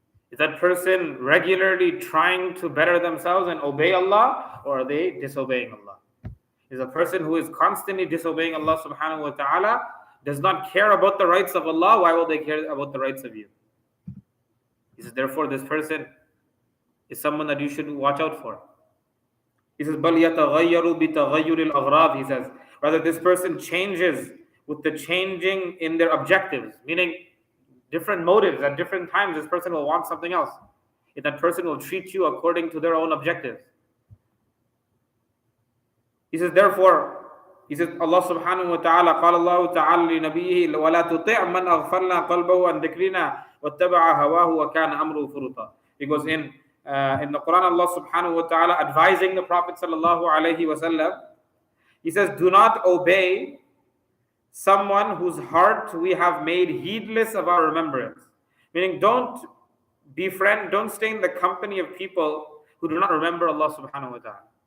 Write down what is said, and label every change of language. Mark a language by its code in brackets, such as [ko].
[en] Is that person regularly trying to better themselves and obey Allah, or are they disobeying Allah? Is a person who is constantly disobeying Allah subhanahu wa ta'ala, does not care about the rights of Allah, why will they care about the rights of you? He says, therefore, this person is someone that you should watch out for. He says, [ar] بَلْ يَتَغَيَّرُ بِتَغَيُّرِ الْأَغْرَاضِ. [en] He says, rather this person changes with the changing in their objectives, meaning different motives at different times. This person will want something else. If that person will treat you according to their own objectives. He says, therefore, he says, Allah subhanahu wa ta'ala, [ar] قال الله تعالى لنبيه ولا تطع من أغفلنا قلبه عن ذكرنا واتبع هواه وكان أمره فرطا. [en] Because in the Quran, Allah subhanahu wa ta'ala advising the Prophet sallallahu alaihi wasallam, he says, do not obey someone whose heart we have made heedless of our remembrance. Meaning, don't befriend, don't stay in the company of people who do not remember Allah subhanahu wa ta'ala.